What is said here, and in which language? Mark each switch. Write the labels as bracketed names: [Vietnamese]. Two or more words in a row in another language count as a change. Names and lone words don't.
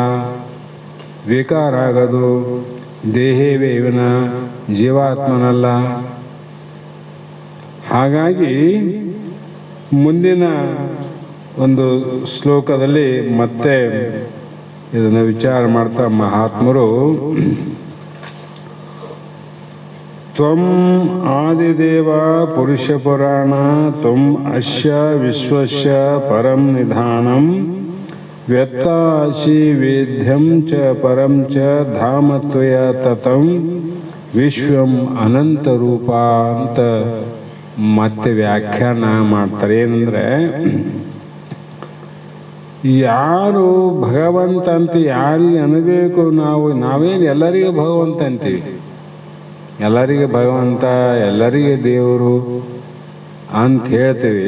[Kannada] ವಿಕಾರ ಆಗೋದು ದೇಹವೇ ವಿನ ಜೀವಾತ್ಮನಲ್ಲ. ಹಾಗಾಗಿ ಮುಂದಿನ ಒಂದು ಶ್ಲೋಕದಲ್ಲಿ ಮತ್ತೆ ಇದನ್ನು ವಿಚಾರ ಮಾಡ್ತಾ ಮಹಾತ್ಮರು [Sanskrit] ತ್ವಂ ಆದಿದೇವ ಪುರುಷ ಪುರಾಣ ತ್ವಂ ಅಸ್ಯ ವಿಶ್ವಸ್ಯ ಪರಂ ನಿಧಾನಂ ವ್ಯತ್ತಾಸಿ ವೇದ್ಯಂ ಚ ಪರಂ ಚ ಧಾಮತ್ವಯ ತತಂ ವಿಶ್ವಂ ಅನಂತ ರೂಪ [Kannada] ಅಂತ ಮತ್ತೆ ವ್ಯಾಖ್ಯಾನ ಮಾಡ್ತಾರೆ. ಏನಂದ್ರೆ ಯಾರು ಭಗವಂತ ಅಂತ ಯಾರಿಗೆ ಅನ್ಬೇಕು? ನಾವೇನು ಎಲ್ಲರಿಗೂ ಭಗವಂತ ಅಂತೀವಿ. ಎಲ್ಲರಿಗೆ ಭಗವಂತ, ಎಲ್ಲರಿಗೆ ದೇವರು ಅಂತ ಹೇಳ್ತೀವಿ.